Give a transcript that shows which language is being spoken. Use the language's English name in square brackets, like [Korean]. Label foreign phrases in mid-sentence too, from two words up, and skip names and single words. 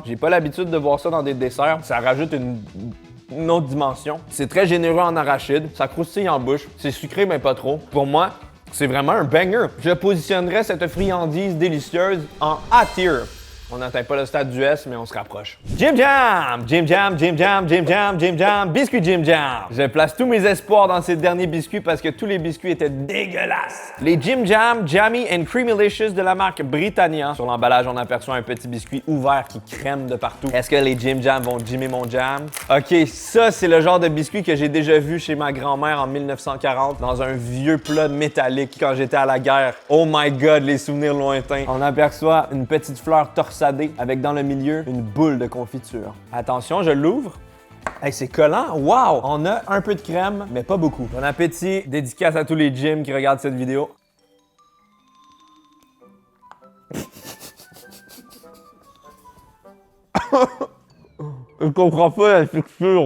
[French] J'ai pas l'habitude de voir ça dans des desserts. Ça rajoute une autre dimension. C'est très généreux en arachide. Ça croustille en bouche. C'est sucré, mais pas trop. Pour moi, c'est vraiment un banger. Je positionnerais cette friandise délicieuse en [English] A tier. [French] On n'atteint pas le stade du S, mais on se rapproche. Jim Jam! Jim Jam, Jim Jam, Jim Jam, Jim Jam, biscuit Jim Jam! Je place tous mes espoirs dans ces derniers biscuits parce que tous les biscuits étaient dégueulasses. Les Jim Jam, Jammy and Creamylicious de la marque Britannia. Sur l'emballage, on aperçoit un petit biscuit ouvert qui crème de partout. Est-ce que les Jim Jam vont jimmer mon jam? Ok, ça, c'est le genre de biscuit que j'ai déjà vu chez ma grand-mère en 1940 dans un vieux plat métallique quand j'étais à la guerre. [English] Oh my god, [French] les souvenirs lointains. On aperçoit une petite fleur torsadée avec dans le milieu une boule de confiture. Attention, je l'ouvre. Hey, c'est collant. Wow! On a un peu de crème, mais pas beaucoup. Bon appétit. Dédicace à tous les gyms qui regardent cette vidéo. Je comprends pas la texture.